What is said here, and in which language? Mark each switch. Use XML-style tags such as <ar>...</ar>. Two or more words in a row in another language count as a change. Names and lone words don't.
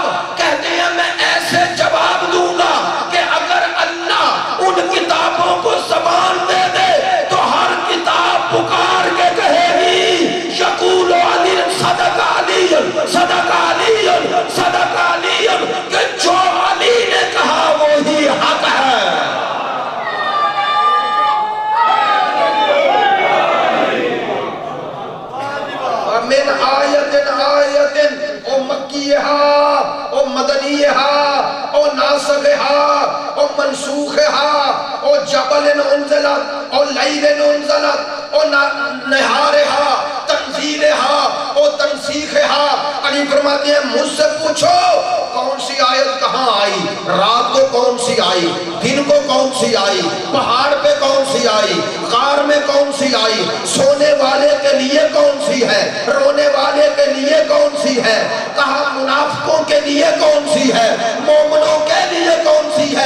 <ur>کہتے ہیں میں ایسے جواب دوں گا کہ اگر اللہ ان کتابوں کو زبان دے دے تو ہر کتاب پکار کے کہے گی</ur> <ar>یقول علی صدق علی صدق علی صدق علی،</ar> <ur>کہ جو علی نے کہا وہی حق ہے۔</ur> <ar>من آیت او مکیہا او مدنیہا او ناسخہا او منسوخہا او جبل انزلت او لیل انزلت او نہارہا تنزیلہا او تنسیخہا۔</ar> <ur>علی فرماتے ہیں مجھ سے پوچھو کون سی آیت کہاں آئی، رات کو کون سی آئی، دن کو کون سی آئی، پہاڑ پہ کون سی آئی، غار میں کون سی آئی، سونے والے کے لیے کون سی ہے، رونے والے کے لیے کون سی ہے، کہا منافقوں کے لیے کون سی ہے، مومنوں کے لیے کون سی ہے۔</ur>